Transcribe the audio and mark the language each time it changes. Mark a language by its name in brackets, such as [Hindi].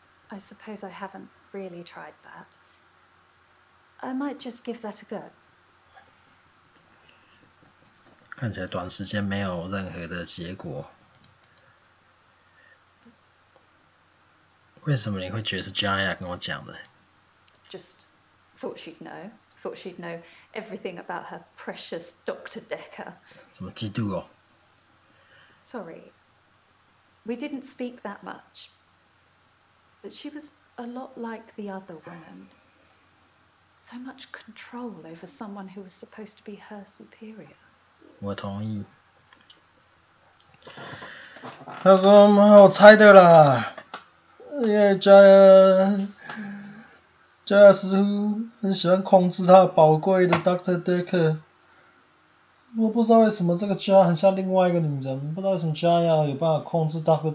[English] I suppose I haven't really tried that. I might just give that a go. [Chinese] 看起来短时间没有任何的结果。为什么你会觉得是 Jaya 跟我讲的？ [English] Just thought she'd know. Thought she'd know everything about her precious Dr. Dekker. [Chinese] 什么嫉妒哦？ [English] Sorry. We didn't speak that much. But she was a lot like the other woman. So much control over someone who was supposed to be her superior. [Chinese] 我同意。他说：“我猜的啦，因为加似乎很喜欢控制他宝贵的 Dr. Dekker。我不知道为什么这个加很像另外一个女人，不知道为什么加呀有办法控制 Dr.